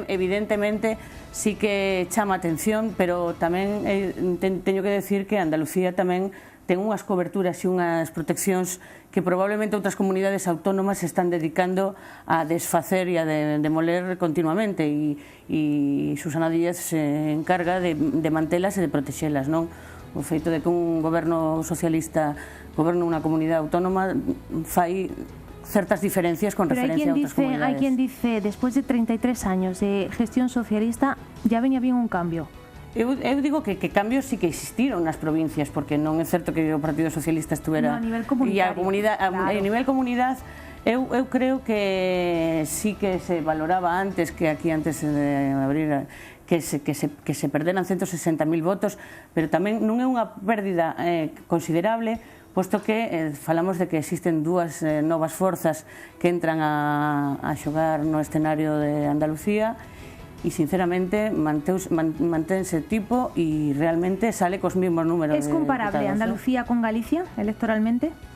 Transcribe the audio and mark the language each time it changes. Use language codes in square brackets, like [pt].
[gl] Evidentemente sí que chama atención, pero tamén teño que decir que Andalucía tamén ten unhas coberturas e unhas proteccións que probablemente outras comunidades autónomas se están dedicando a desfacer e a demoler continuamente e Susana Díaz se encarga de mantelas e de protexelas, non? O feito de que un goberno socialista goberne unha comunidade autónoma fai certas diferencias con referencia a outras comunidades. [es] Hay quien dice, después de 33 años de gestión socialista, ya veña bien un cambio. [gl] Eu digo que cambios sí que existiron nas provincias, porque non é certo que o Partido Socialista estuvera... [es] No, a nivel comunitario. [gl] A nivel comunidade, eu creo que sí que se valoraba antes, que aquí antes de abrir, que se perderan 160.000 votos, pero tamén non é unha pérdida considerable, posto que falamos de que existen dúas novas forzas que entran a xogar no escenario de Andalucía, e sinceramente manténse tipo e realmente sale cos mismos números de [es] ¿Es comparable Andalucía con Galicia electoralmente?